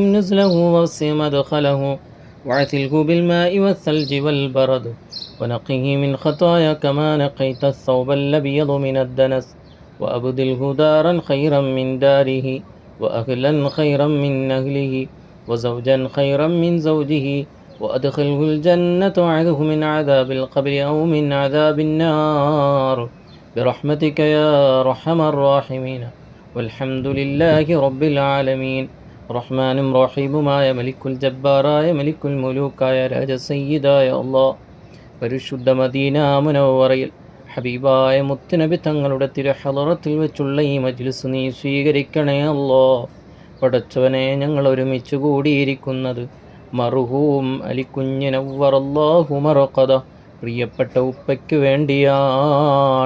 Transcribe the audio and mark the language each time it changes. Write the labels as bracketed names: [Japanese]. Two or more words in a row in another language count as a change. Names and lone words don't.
[Arabic] نزله ووسع مدخله وعثله بالماء والثلج والبرد ونقه من خطايا كما نقيت الثوب الأبيض من الدنس وأبدله دارا خيرا من داره وأهلا خيرا من أهله وزوجا خيرا من زوجه وأدخله الجنة وأعذه من عذاب القبر أو من عذاب النار برحمتك يا أرحم الراحمين. والحمد لله رب العالمين. [Malayalam] റഹ്മാനും റഹീമുമായ മലിക്കുൽ ജബ്ബാറായ മലിക്കുൽ മുലൂക്കായ രാജസയ്യിദായ അല്ലാഹ്, പരിശുദ്ധ മദീന മുനവ്വറയിൽ ഹബീബായ മുത്തുനബി തങ്ങളുടെ തിരുഹളറത്തിൽ വെച്ചുള്ള ഈ മജ്ലിസ് നീ സ്വീകരിക്കണേ അല്ലാഹ്. പടച്ചവനെ, ഞങ്ങൾ ഒരുമിച്ച് കൂടിയിരിക്കുന്നത് മർഹൂം അലിക്കുഞ്ഞ് [Arabic] نور الله مرقده [Malayalam] പ്രിയപ്പെട്ട ഉപ്പയ്ക്ക് വേണ്ടിയാണ്.